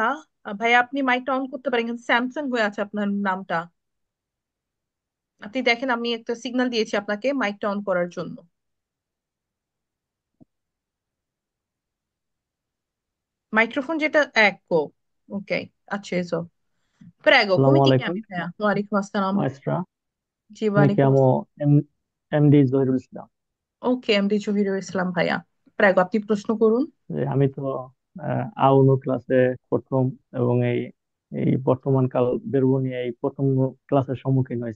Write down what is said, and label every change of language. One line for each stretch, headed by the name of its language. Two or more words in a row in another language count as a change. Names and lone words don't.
Bangla: ভাইয়া আপনি মাইকটা অন করতে পারেন, কিন্তু স্যামসাং হয়ে আছে আপনার নামটা। আপনি দেখেন, আমি একটা সিগন্যাল দিয়েছি আপনাকে মাইকটা অন করার জন্য। মাইক্রোফোন যেটা এক গো। ওকে, আচ্ছা এসো। প্রেগো, আসসালামু
Italian: come ti
Bangla: আলাইকুম
Italian: chiami te?
Bangla: ওয়ালাইকুম আসসালাম। মাইস্ট্রা। জি, আমি ওয়ালাইকুম কেমো আসসালাম। এমডি জহিরুল ইসলাম। ওকে, এমডি জহিরুল ইসলাম ভাইয়া, প্রেগো আপনি প্রশ্ন করুন। যে আমি তো আউনো ক্লাসে প্রথম, এবং এই এই বর্তমান কাল বেরবো নিয়ে এই প্রথম ক্লাসের সম্মুখীন হয়েছি।